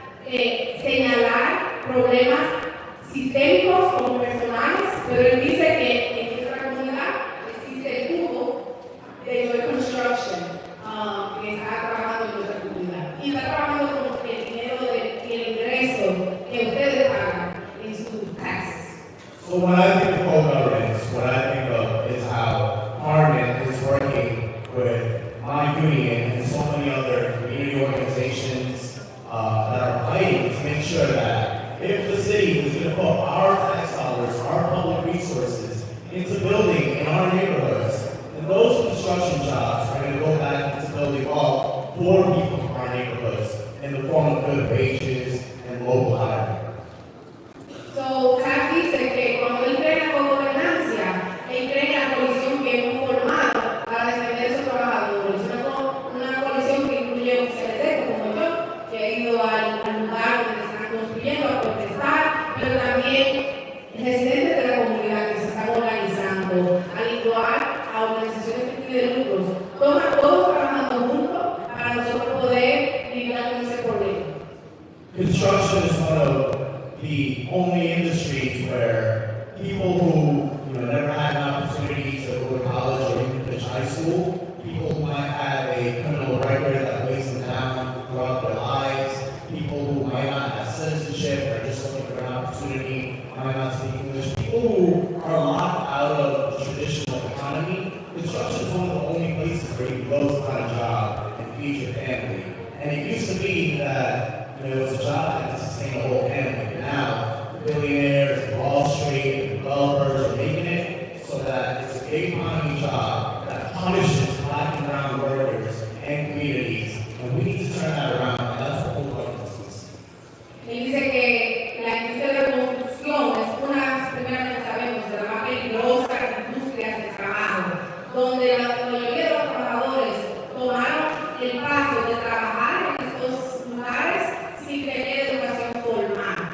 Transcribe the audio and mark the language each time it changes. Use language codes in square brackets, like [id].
[es] señalar problemas sistémicos o personales, pero él dice que en nuestra comunidad existe el cubo de Joy Construction, que está trabajando en nuestra comunidad. Y está trabajando con el dinero del ingreso que ustedes pagan en sus taxes. [en] So when I think of co-governance, what I think of is how Harmon is working with my union and so many other community organizations that are fighting to make sure that if the city is going to put our tax dollars, our public resources into building in our neighborhoods, then those construction jobs are going to go back into building up for people from our neighborhoods in the form of good wages and local hiring. [es] So, Zach dice que cuando él cree en la gobernanza, él cree en la coalición que hemos formado para defender a esos trabajadores. Una coalición que incluye oficiales como yo, que he ido al lugar donde se están construyendo a protestar, pero también residentes de la comunidad que se están organizando, al igual a organizaciones que tienen lucros, todos trabajando juntos para nosotros poder lidiar con ese problema. [en] Construction is one of the only industries where people who never had an opportunity to go to college or even finish high school, people who might have a criminal record that weighs them down throughout their lives, people who might not have citizenship or just looking for an opportunity, might not speak English, people who are locked out of the traditional economy. Construction is one of the only places where you can go to find a job and feed your family. And it used to be that it was a job that could sustain the whole family. But now, the billionaires, Wall Street, the developers are making it so that it's a big economy job that punishes black and brown workers and communities. And we need to turn that around, and that's what we're going to do. [es] Él dice que la industria de la construcción es una, primeramente sabemos, de las más peligrosas industrias de trabajo, donde la mayoría de los trabajadores tomaron el paso de trabajar en estos lugares sin tener educación formal.